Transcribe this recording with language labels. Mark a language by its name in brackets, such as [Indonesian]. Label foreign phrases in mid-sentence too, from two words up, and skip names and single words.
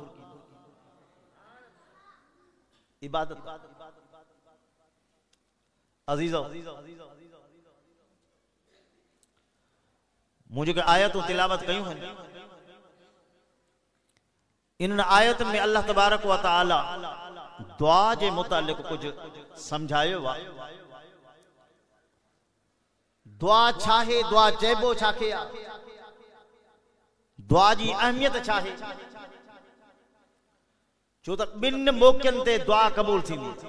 [Sindhi] इबादत अज़ीज़ो, मूं जेके आयतूं तिलावत कयूं आहिनि, इन आयत में अल्लाह तबारक व तआला दुआ जे मुतालिक कुछ समझायो आहे। दुआ छा है, दुआ चइबो छा खे आहे, दुआ जी अहमियत छा है। छो त ॿिनि मौक़नि ते दुआ क़बूल थींदी।